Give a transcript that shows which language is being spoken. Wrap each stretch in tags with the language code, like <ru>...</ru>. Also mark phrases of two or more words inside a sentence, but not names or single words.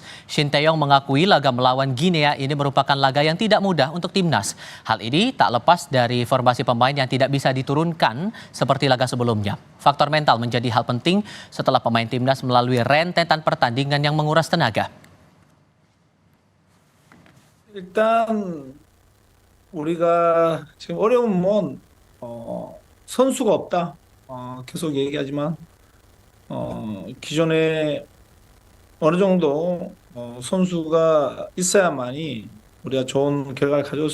<id>Shin Tae-yong mengakui laga melawan Guinea ini merupakan laga yang tidak mudah untuk Timnas. Hal ini tak lepas dari formasi pemain yang tidak bisa diturunkan seperti laga sebelumnya. Faktor mental menjadi hal penting setelah pemain Timnas melalui rentetan pertandingan yang menguras tenaga.</id> <ko>일단 우리가 지금 어려운 건 선수가 없다. 계속 얘기하지만 기존에 어느 정도 선수가 있어야만이 우리가 좋은 결과를 가져올</ko>